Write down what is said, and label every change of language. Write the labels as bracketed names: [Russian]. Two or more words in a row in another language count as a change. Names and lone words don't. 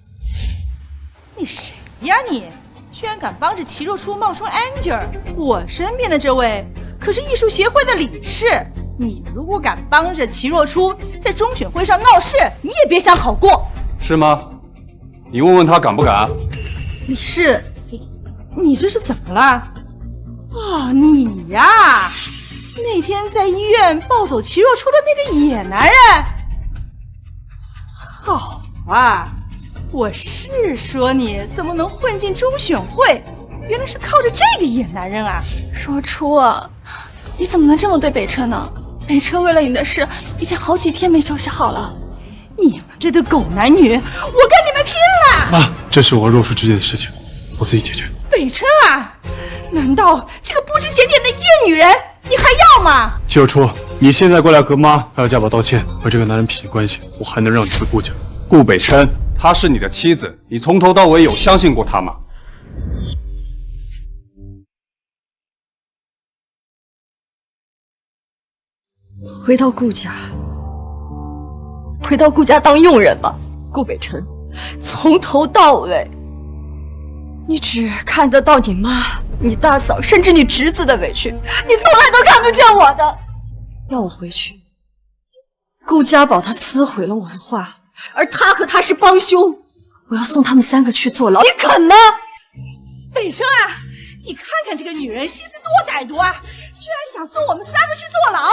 [Chinese] 你誰呀你？居然敢幫着祁若初冒充 Angel！我身邊的這位可是藝術協會的理事，你如果敢幫着祁若初在中選會上鬧事，你也別想好過。是嗎？你問問他敢不敢？理事，你這是怎麼了？啊，你呀！那天在醫院抱走祁若初的那個野男人。好啊，我是說你怎麼能混進中選會，原來是靠着這個野男人啊。若初，你怎麼能這麼對北辰呢？北辰為了你的事已經好幾天沒休息好了。你們這對狗男女，我跟你們拼了！媽，這是我和若初之間的事情，我自己解決。北辰啊，難道這個不知檢點的賤女人你還要嗎？祁若初，你現在過來和媽還有家寶道歉，和這個男人撇清關係，我還能讓你回顧家？顧北辰，她是你的妻子，你從頭到尾有相信過她嗎？回到顧家，回到顧家當傭人吧，顧北辰。從頭到尾，你只看得到你媽、你大嫂，甚至你侄子的委屈，你從來都看不見我的。要我回去，顧家寶他撕毀了我的畫，而他和他是幫兇，我要送他們3個去坐牢，你肯嗎？北辰啊，你看看這個女人心思多歹毒啊，居然想送我們3個去坐牢。